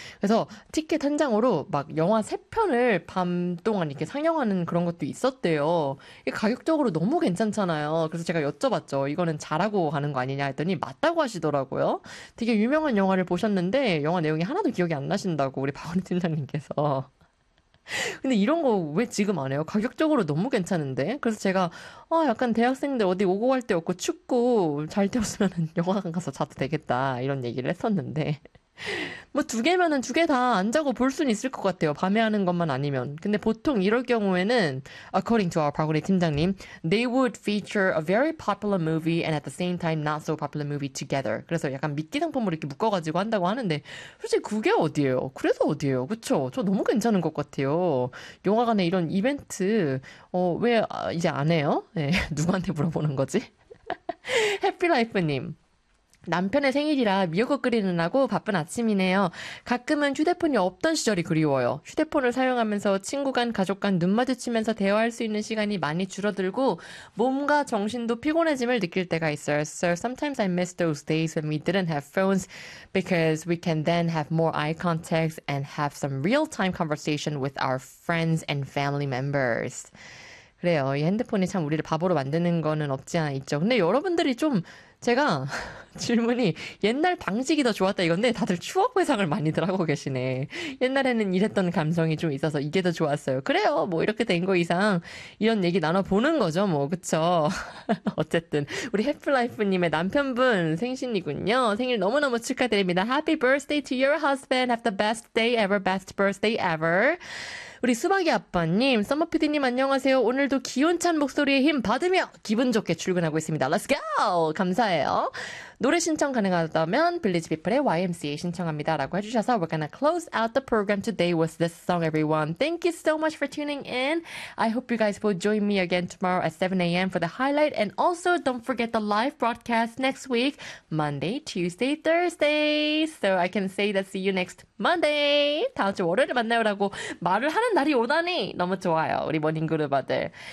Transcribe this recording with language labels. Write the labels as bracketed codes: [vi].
[ko] 그래서 티켓 한 장으로 막 영화 세 편을 밤 동안 이렇게 상영하는 그런 것도 있었대요. 이게 가격적으로 너무 괜찮잖아요. 그래서 제가 여쭤봤죠. 이거는 잘하고 가는 거 아니냐 했더니 맞다고 하시더라고요. 되게 유명한 영화를 보셨는데 영화 내용이 하나도 기억이 안 나신다고 우리 박원희 팀장님께서. 근데 이런 거왜 지금 안 해요? 가격적으로 너무 괜찮은데? 그래서 제가 약간 대학생들 어디 오고 갈데 없고 춥고 잘 되었으면 영화관 가서 자도 되겠다 이런 얘기를 했었는데. 뭐, 두 개면은 두개다안 자고 볼 수는 있을 것 같아요. 밤에 하는 것만 아니면. 근데 보통 이럴 경우에는, [en] according to our 박우리 팀장님, they would feature a very popular movie and at the same time not so popular movie together. [ko] 그래서 약간 미끼 상품으로 이렇게 묶어가지고 한다고 하는데, 솔직히 그게 어디예요? 그래서 어디예요? 그쵸? 저 너무 괜찮은 것 같아요. 영화관에 이런 이벤트, 왜 이제 안 해요? 예, 네, 누구한테 물어보는 거지? 해피라이프님. 남편의 생일이라 미역국 끓이느라고 바쁜 아침이네요. 가끔은 휴대폰이 없던 시절이 그리워요. 휴대폰을 사용하면서 친구 간, 가족 간눈 마주치면서 대화할 수 있는 시간이 많이 줄어들고 몸과 정신도 피곤해짐을 느낄 때가 있어요. [en] So sometimes I miss those days when we didn't have phones because we can then have more eye contacts and have some real-time conversation with our friends and family members. [ko] 그래요. 이 핸드폰이 참 우리를 바보로 만드는 거는 없지 않아 있죠. 근데 여러분들이 좀 제가 질문이 옛날 방식이 더 좋았다 이건데 다들 추억 회상을 많이들 하고 계시네. 옛날에는 이랬던 감성이 좀 있어서 이게 더 좋았어요. 그래요. 뭐 이렇게 된거 이상 이런 얘기 나눠보는 거죠. 뭐, 그쵸? 어쨌든, 우리 해플라이프님의 남편분 생신이군요. 생일 너무너무 축하드립니다. [en] Happy birthday to your husband. Have the best day ever. Best birthday ever. [ko] 우리 수박이 아빠님, 서머 PD님 안녕하세요. 오늘도 기운찬 목소리에 힘 받으며 기분 좋게 출근하고 있습니다. [en] Let's go! [ko] 감사해요. 노래 신청 가능하다면 빌리지 피플의 YMCA 신청합니다라고 해주셔서 [en] We're gonna close out the program today with this song, everyone. Thank you so much for tuning in. I hope you guys will join me again tomorrow at 7 a.m. for the highlight. And also, don't forget the live broadcast next week, Monday, Tuesday, Thursday. So I can say that see you next Monday. [ko] 다음 주 월요일에 만나요라고 말을 하는 날이 오다니 너무 좋아요, 우리 모닝그룹아들.